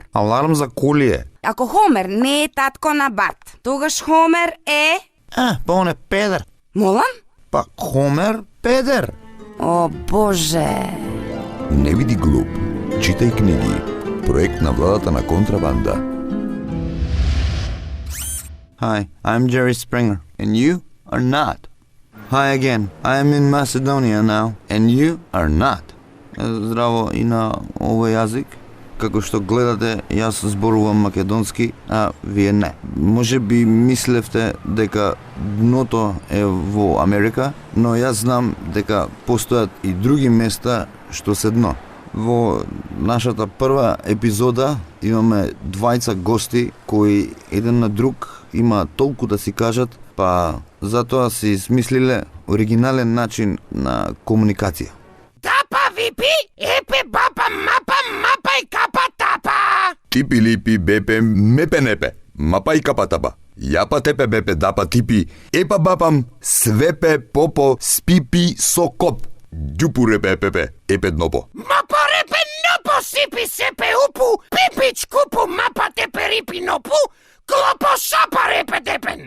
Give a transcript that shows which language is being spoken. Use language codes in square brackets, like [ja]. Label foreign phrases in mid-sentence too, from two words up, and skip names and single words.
[mk] Аларм за коли е. Ако Хомер не е татко на Барт, тогаш Хомер е... Па он е педер. Молам? Па Хомер педер. О, Боже... Не биди глуп. Читај книги. Проект на владата на контрабанда. [en] Hi, I'm Jerry Springer, and you are not. Hi again, I am in Macedonia now, and you are not. [mk] Здраво и на овој јазик. Како што гледате, јас зборувам македонски, а вие не. Може би мислевте дека дното е во Америка, но јас знам дека постојат и други места што се дно. Во нашата прва епизода имаме двајца гости кои еден на друг има толку да си кажат, па затоа си смислиле оригинален начин на комуникација. Тапа випи, епе бапа мапа и капа тапа. Типи липи бепе мепе непе. Мапа и капа тапа. Јапа тепе бепе дапа типи. Епа бапам свепе попо спипи со коп. Ѓупу репе пепе епе днопо. Мапа репе нопо сипи сепе упу, пипич купу мапа тепе рипи нопу, клопо шапа репе депен.